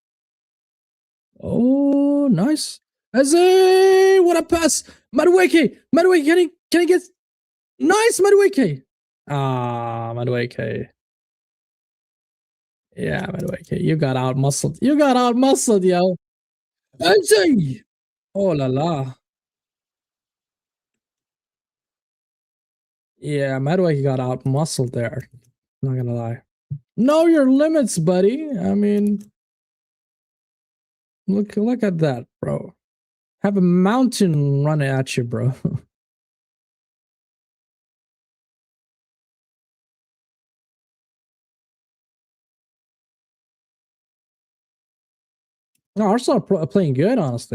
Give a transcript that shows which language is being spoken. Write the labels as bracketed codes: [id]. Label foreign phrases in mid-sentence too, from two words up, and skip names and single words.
[en] Oh, nice. Eze, what a pass. Madueke, can he get nice Madueke? Ah, Madueke. Yeah, Madueke, you got out muscled. You got out muscled, yo. Eze. Oh la la. Yeah, Madueke got out muscled there. Not gonna lie. Know your limits, buddy. I mean, look at that, bro. Have a mountain running at you, bro. No, Arsenal are playing good, honestly.